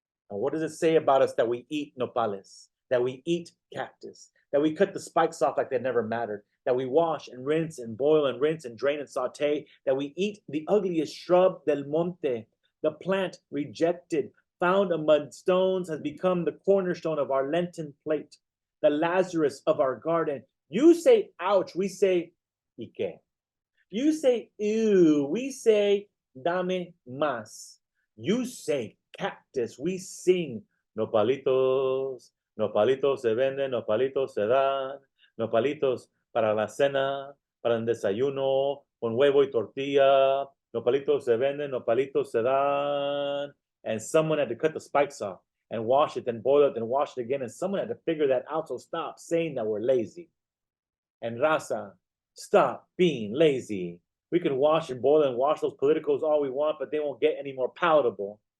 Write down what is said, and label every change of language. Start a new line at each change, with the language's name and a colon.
English: And what does it say about us that we eat nopales, that we eat cactus, that we cut the spikes off like they never mattered, that we wash and rinse and boil and rinse and drain and saute, that we eat the ugliest shrub
Spanish: del monte,
English: the plant rejected, found among stones, has become the cornerstone of our Lenten plate, the Lazarus of our garden. You say ouch, we say Ike. You say ew, we say
Spanish: dame más.
English: You say cactus, we sing nopalitos.
Spanish: Nopalitos se venden, nopalitos se dan, nopalitos para la cena, para el desayuno, con huevo y tortilla. Nopalitos se venden, nopalitos se dan.
English: And someone had to cut the spikes off and wash it, then boil it, then wash it again. And someone had to figure that out. So stop saying that we're lazy. And raza, stop being lazy. We can wash and boil and wash those politicals all we want, but they won't get any more palatable.